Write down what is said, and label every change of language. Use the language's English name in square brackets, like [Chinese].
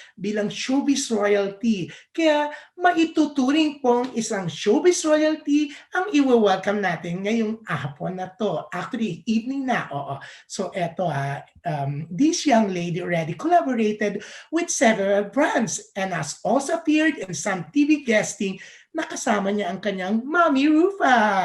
[Filipino] Bilang showbiz royalty. Kaya maituturing pong isang showbiz royalty ang i-welcome natin ngayong hapon na to. Actually, evening na. Oo. So eto [English] this young lady already collaborated with several brands and has also appeared in some TV guesting [Filipino] na kasama niya ang kanyang Mami Rufa.